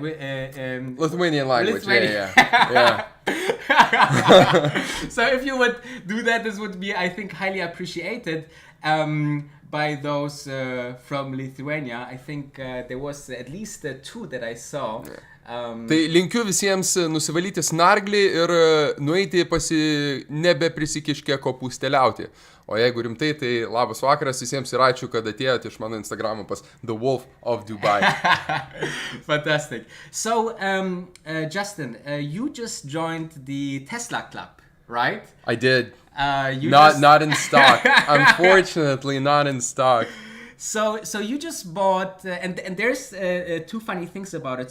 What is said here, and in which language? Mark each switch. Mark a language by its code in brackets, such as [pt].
[en] Lithuanian language, Lithuanian. yeah. So if you would do that, this would be, I think, highly appreciated. By those from Lithuania. I think there was at least two that I saw. [lt] Tai linkiu visiems nusivalyti snarglį ir nueiti nebeprisikiškę kopūsteliauti. O jeigu rimtai, tai labas vakaras visiems ir ačiū, kad atėjote iš mano Instagramo pas The Wolf of Dubai. [en] Fantastic. So, Justin, you just joined the Tesla Club, right? I did. Not in stock. Unfortunately, not in stock. So you just bought, and there's two funny things about it.